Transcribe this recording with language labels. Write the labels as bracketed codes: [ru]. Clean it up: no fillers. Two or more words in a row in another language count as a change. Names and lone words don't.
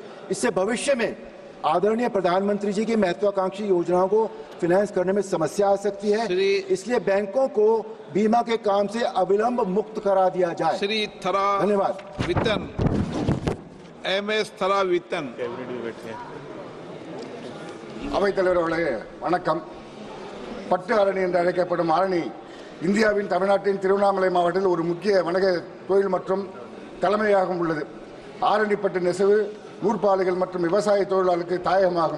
[hi] इससे भविष्य में आदरणीय प्रधानमंत्री जी की महत्वाकांक्षी योजनाओं को फाइनेंस करने में समस्या आ सकती है। इसलिए बैंकों को बीमा के काम से अविलंब मुक्त करा दिया जाए। श्री थरा धन्यवाद। वित्तन MS थरा वित्तन। [ta] அவைத்தலைவர்களே வணக்கம். பட்டு ஆரணி என்று அழைக்கப்படும் ஆரணி இந்தியாவின் தமிழ்நாட்டின் திருவண்ணாமலை மாவட்டத்தில் ஒரு முக்கிய வணிக தொழில் மற்றும் தலைமையாகவும் உள்ளது. ஆரணிப்பட்டு நெசவு, நூற்பாலைகள் மற்றும் விவசாய தொழிலாளர்களுக்கு தாயகமாகும்.